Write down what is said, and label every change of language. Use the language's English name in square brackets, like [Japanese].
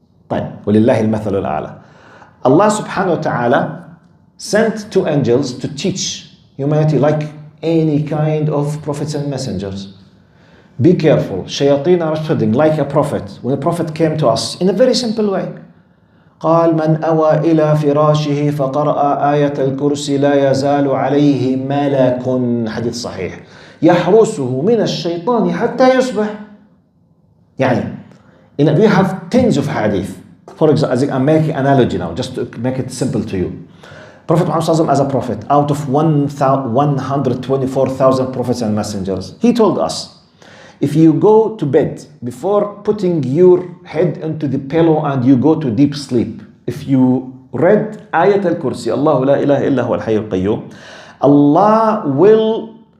[English] طيب, [Arabic] وَلِلَّهِ الْمَثَلُ الْأَعْلَى. [English] Allah subhanahu wa ta'ala sent two angels to teach humanity like any kind of prophets and messengers. Be careful. Shayateen are spreading like a prophet. When a prophet came to us in a very simple way. [Arabic] قال من أوى إلى فراشه فقرأ آية الكرسي لا يزال عليه ملك حديث صحيح يحرسه من الشيطان حتى يصبح. [English] We have tens of hadith. For example, I'm making an analogy now, just to make it simple to you. Prophet Muhammad as a prophet, out of 124,000 prophets and messengers, he told us, if you go to bed, before putting your head into the pillow and you go to deep sleep, if you read Ayat al-Kursi, [Arabic] Allahu la ilaha illa huwa al-hayy al-qayyum, [English] Allah will